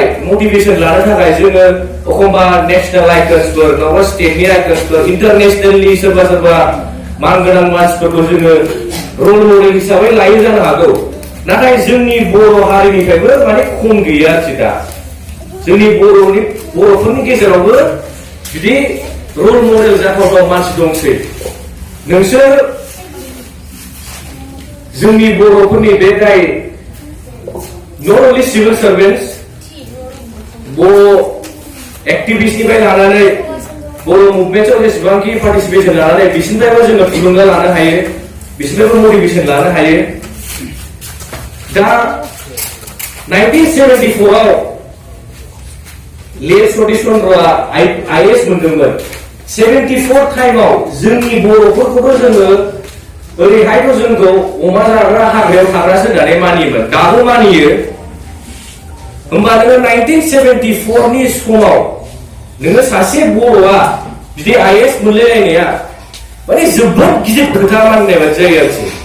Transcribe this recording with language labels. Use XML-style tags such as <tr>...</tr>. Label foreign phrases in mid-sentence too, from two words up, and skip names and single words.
<brx>मोटिवेशन लानो थाखाय जोङो एखमबा</brx> <en>national iconsफोर</en> <brx>नङाबा स्टेटनि आइकन्सफोर इन्टारनेशनेलनि सोरबा सोरबा मानगोनां मानसिफोरखौ जोङो</brx> <en>role model</en> <brx>हिसाबै लायो जानो हागौ नाथाय जोंनि बर' हारिनिफ्रायबो माने खम गैया आरोखि दा जोंनि बर'फोरनि गेजेरावबो बिदि</brx> <en>role model</en> <brx>जाथावथाव मानसि दंसै नोंसोर जोंनि बर'फोरनि बे जाय</brx> <en>not only civil servants</en> <brx>बर' एक्टिभिस्टनिफ्राय लानानै बर' मुभमेन्टआव जेसेबांखि पार्टिसिपेशन लानानै बिसोरनिफ्रायबो जोङो थुलुंगा लानो हायो बिसोरनिफ्रायबो मोटिवेशन लानो हायो दा 1974 आव ले सतीश चन्द्रआ आईएएस मोनदोंमोन 74 टाइमाव जोंनि बर'फोरखौबो जोङो ओरैहायथ' जोंखौ अमा जाग्रा हाग्रायाव थाग्रासो होननानै मानियोमोन दाबो मानियो होमबा नोङो 1974 नि समाव नोङो सासे बर'आ बिदि आईएएस मोनलायलायनाया माने जोबोद गिदिर खोथा मानिनाय बादि जायो आरोखि</brx>